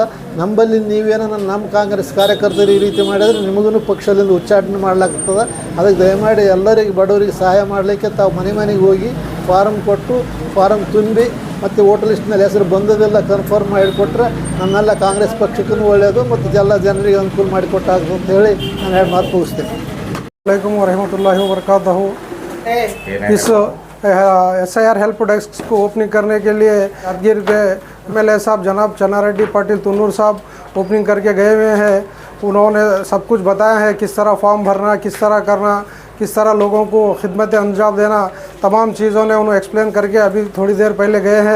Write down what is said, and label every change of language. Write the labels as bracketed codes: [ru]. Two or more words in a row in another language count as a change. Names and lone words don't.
[kn] ನಮ್ಮಲ್ಲಿ ನೀವೇನೋ ನಮ್ಮ ಕಾಂಗ್ರೆಸ್ ಕಾರ್ಯಕರ್ತರು ಈ ರೀತಿ ಮಾಡಿದರೆ ನಿಮಗೂ ಪಕ್ಷದಿಂದ ಉಚ್ಚಾಟನೆ ಮಾಡ್ಲಾಗ್ತದೆ. ಅದಕ್ಕೆ ದಯಮಾಡಿ ಎಲ್ಲರಿಗೆ ಬಡವರಿಗೆ ಸಹಾಯ ಮಾಡಲಿಕ್ಕೆ ತಾವು ಮನೆ ಮನೆಗೆ ಹೋಗಿ ಫಾರಮ್ ಕೊಟ್ಟು ಫಾರಮ್ ತುಂಬಿ ಮತ್ತು ವೋಟರ್ ಲಿಸ್ಟ್ನಲ್ಲಿ ಹೆಸರು ಬಂದದೆಲ್ಲ ಕನ್ಫರ್ಮ್ ಮಾಡಿಕೊಟ್ರೆ ನಮ್ಮೆಲ್ಲ ಕಾಂಗ್ರೆಸ್ ಪಕ್ಷಕ್ಕೂ ಒಳ್ಳೆಯದು ಮತ್ತು ಎಲ್ಲ ಜನರಿಗೆ ಅನುಕೂಲ ಮಾಡಿಕೊಟ್ಟಾಗ್ತದೆ ಅಂತ ಹೇಳಿ ನಾನು 2 ಮಾತು ಮುಗಿಸ್ತೇನೆ. [ar] عليكم ورحمة الله وبركاته. [hi] इस SIR [en] help desk [hi] को ओपनिंग करने के लिए यादगीर के MLA साहब जनाब चन्नारेड्डी पाटिल तुन्नूर साहब ओपनिंग करके गए हुए हैं। उन्होंने सब कुछ बताया है, किस तरह फॉर्म भरना, किस तरह करना, किस तरह लोगों को खिदमत अंजाम देना, तमाम चीज़ों ने उन्होंने एक्सप्लेन करके अभी थोड़ी देर पहले गए हैं।